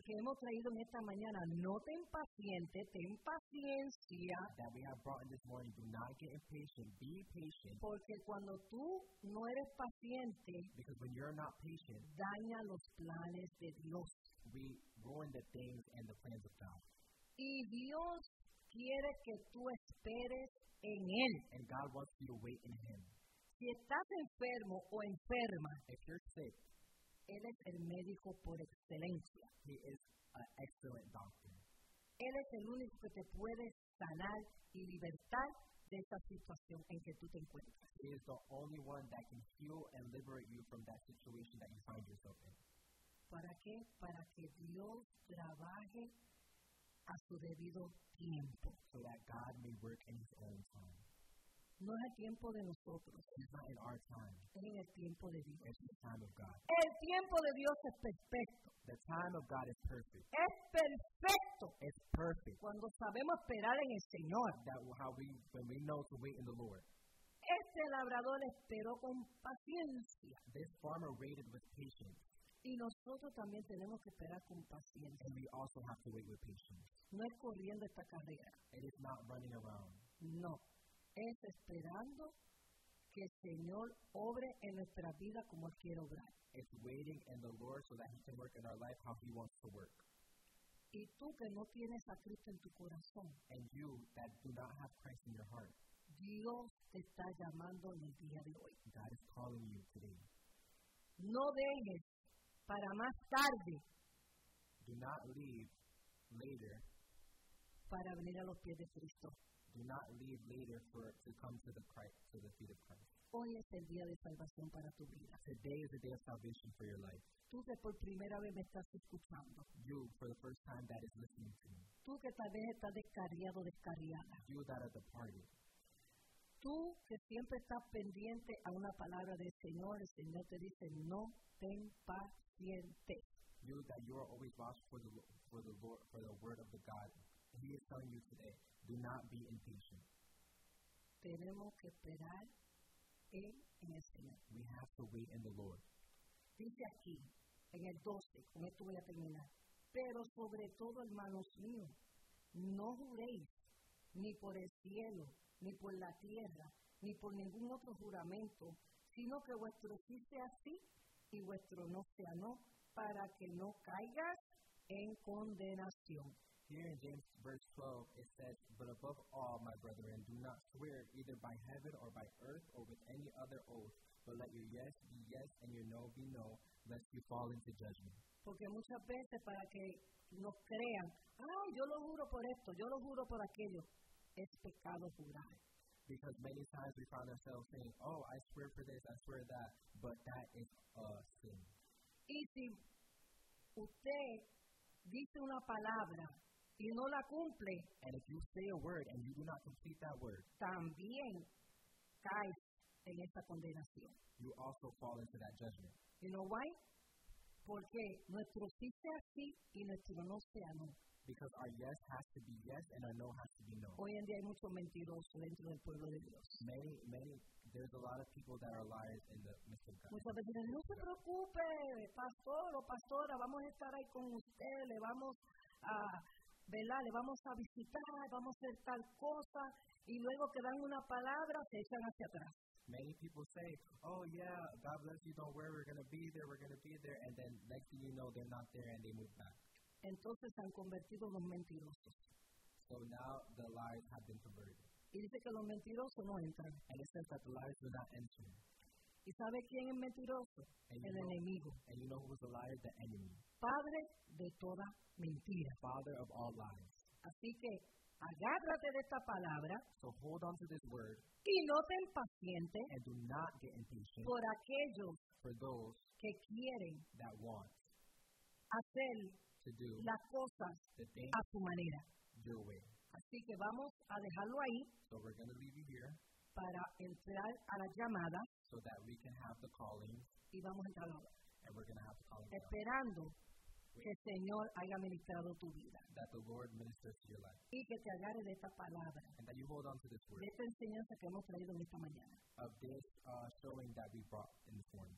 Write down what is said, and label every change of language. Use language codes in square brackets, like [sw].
[es] que hemos traído en esta mañana, no te impacientes, ten paciencia. [en] That we have brought in this morning, do not get impatient, be patient. [es] Porque cuando tú no eres paciente, [en] because when you're not patient, [es] daña los planes de Dios. [en] We ruin the things and the plans of God. [es] Y Dios quiere que tú esperes en Él. [en] And God wants you to wait in Him. [es] Si estás enfermo o enferma, [en] if you're sick, [es] Él es el médico por excelencia. [en] He is an excellent doctor. [es] Él es el único que te puede sanar y libertar de esa situación en que tú te encuentras. [en] He is the only one that can heal and liberate you from that situation that you find yourself in. [es] ¿Para qué? Para que Dios trabaje a su debido tiempo. [en] So that God may work in his own time. [es] No es el tiempo de nosotros. [en] It's not in our time. [es] Es en el tiempo de Dios. [en] It's the time of God. [es] El tiempo de Dios es perfecto. [en] The time of God is perfect. [es] Es perfecto. [en] It's perfect. [es] Cuando sabemos esperar en el Señor. [en] That how we, when we know to wait in the Lord. [es] Este labrador esperó con paciencia. [en] This farmer waited with patience. [es] Y nosotros también tenemos que esperar con paciencia. [en] And we also have to wait with patience. [es] No es corriendo esta carrera. [en] It is not running around. [es] No. Es esperando que el Señor obre en nuestra vida como Él quiere obrar. [en] It's waiting in the Lord so that He can work in our life how He wants to work. [es] Y tú que no tienes a Cristo en tu corazón. [en] And you that do not have Christ in your heart. [es] Dios te está llamando en el día de hoy. [en] God is calling you today. [es] No dejes para más tarde. [en] Do not leave later. [es] Para venir a los pies de Cristo. [en] Do not leave later for to come to the Christ, to the feet of Christ. [es] Hoy es el día de salvación para tu vida. [en] Today is the day of salvation for your life. [es] Tú que por primera vez me estás escuchando. [en] You, for the first time, that is listening to me. [es] Tú que tal vez estás descarriado, descarriada. [en] You that are departed. [es] Tú que siempre estás pendiente a una palabra del Señor. El Señor te dice, no ten paciente. [en] You that you are always watching for the Lord, for the word of the God. He is telling you today. Do not be impatient. [es] Tenemos que esperar en el Señor. [en] We have to wait in the Lord. [es] Dice aquí, en el 12, con esto voy a terminar. Pero sobre todo, hermanos míos, no juréis ni por el cielo, ni por la tierra, ni por ningún otro juramento, sino que vuestro sí sea sí y vuestro no sea no, para que no caigas en condenación. [en] Here in James verse 12, it says, but above all, my brethren, do not swear either by heaven or by earth or with any other oath, but let your yes be yes and your no be no, lest you fall into judgment. [es] Porque muchas veces para que nos crean, ay, yo lo juro por esto, yo lo juro por aquello, es pecado jurar. [en] Because many times we find ourselves saying, oh, I swear for this, I swear that, but that is a sin. [es] Y si usted dice una palabra y no la cumple. [en] And if you say a word and you do not complete that word, [es] también caes en esa condenación. [en] You also fall into that judgment. You know why? [es] Porque nuestro sí sea sí y nuestro no sea no. [en] Because our yes has to be yes and our no has to be no. [es] Hoy en día hay muchos mentirosos dentro del pueblo de Dios. [en] Many, there's a lot of people that are liars in the midst of God. [es] Muchas veces dicen, no se preocupe, pastor o pastora, vamos a estar ahí con usted, le vamos a... ¿verdad? Le vamos a visitar, vamos a hacer tal cosa, y luego que dan una palabra, se echan hacia atrás. [en] Many people say, oh yeah, God bless you, don't worry, we're going to be there, and then next thing you know, they're not there, and they move back. [es] Entonces han convertido los mentirosos. [en] So now the lies have been converted. [es] Y dice que los mentirosos no entran. [en] And it says that the lies do not enter. [es] ¿Y sabe quién es mentiroso? El enemigo. [en] And you know who is the liar? The enemy. [es] Padre de toda mentira. [en] Father of all lies. [es] Así que, agárrate de esta palabra. [en] So hold on to this word. [es] Y no te impaciente. [en] And do not get impatient. [es] Por aquellos. [en] For those. [es] Que quieren. [en] That want. [es] Hacer. [en] To do. [es] Las cosas. [en] The thing. [es] A su manera. [en] Your way. [es] Así que vamos a dejarlo ahí. [en] So we're going to leave you here. [es] Para entrar a la llamada. [en] So that we can have the calling. [es] Y vamos a entrar ahora. [en] And we're going to have the calling. [es] Esperando que el Señor haya ministrado tu vida. [en] That the Lord ministers to your life. [es] Y que te agarre de esta palabra. [en] And that you hold on to this word. [es] De esta enseñanza que hemos traído en esta mañana. [en] Of this showing that we brought in this morning.